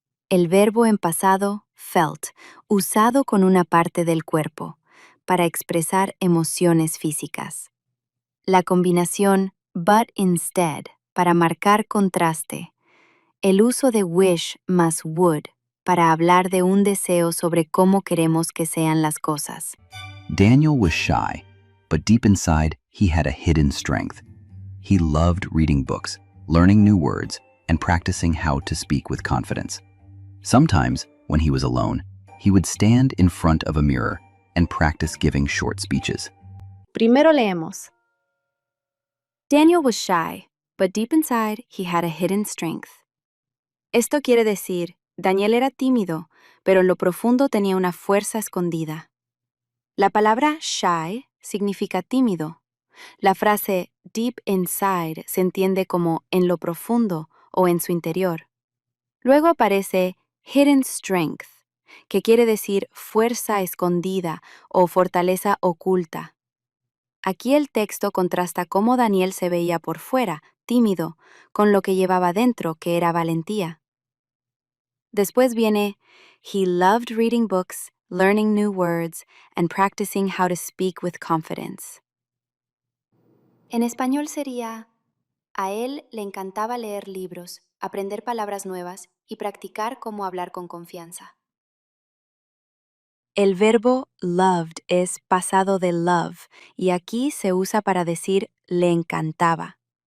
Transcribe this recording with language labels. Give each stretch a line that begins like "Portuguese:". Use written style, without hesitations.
Spanish: El verbo en pasado, felt, usado con una parte del cuerpo, para expresar emociones físicas. La combinación
English: but instead,
Spanish: para marcar contraste. El uso de wish más would, para hablar de un deseo sobre cómo queremos que sean las cosas.
English: Daniel was shy, but deep inside, he had a hidden strength. He loved reading books, learning new words, and practicing how to speak with confidence. Sometimes, when he was alone, he would stand in front of a mirror and practice giving short speeches.
Spanish: Primero leemos.
English: Daniel was shy, but deep inside he had a hidden strength.
Spanish: Esto quiere decir, Daniel era tímido, pero en lo profundo tenía una fuerza escondida. La palabra shy significa tímido. La frase
English: deep inside
Spanish: se entiende como en lo profundo o en su interior. Luego aparece
English: hidden strength,
Spanish: que quiere decir fuerza escondida o fortaleza oculta. Aquí el texto contrasta cómo Daniel se veía por fuera, tímido, con lo que llevaba dentro, que era valentía. Después viene,
English: he loved reading books, learning new words, and practicing how to speak with confidence.
Spanish: En español sería, a él le encantaba leer libros, aprender palabras nuevas y practicar cómo hablar con confianza. El verbo loved es pasado de love y aquí se usa para decir le encantaba.